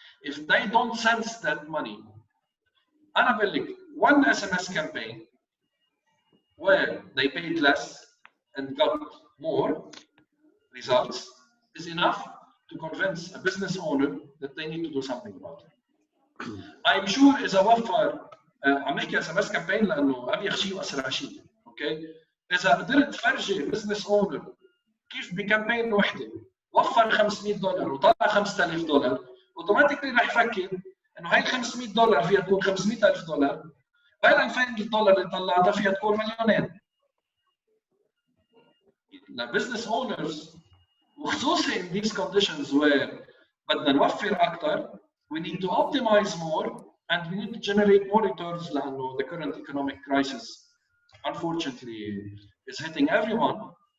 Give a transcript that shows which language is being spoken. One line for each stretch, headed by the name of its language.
English: If they don't sense that money,
Arabic: أنا بقول لك
English: one SMS campaign where they paid less and got more results is enough to convince a business owner that they need to do something about it. I'm sure
Arabic: إذا وفر عم نحكي SMS campaign لأنه أبيخ شيء وأسرع شيء، أوكي؟ إذا قدرت تفرجي business owner كيف بكامبين وحده وفر $500 وطلع $5000، اوتوماتيكلي رح يفكر انه هاي $500 فيها تكون $500,000، وهي $2000 اللي طلعتها فيها تكون مليونين. لبزنس اونرز وخصوصي
English: in these conditions where
Arabic: بدنا نوفر اكثر,
English: we need to optimize more and we need to generate more returns
Arabic: لانه
English: the current economic crisis unfortunately is hitting everyone.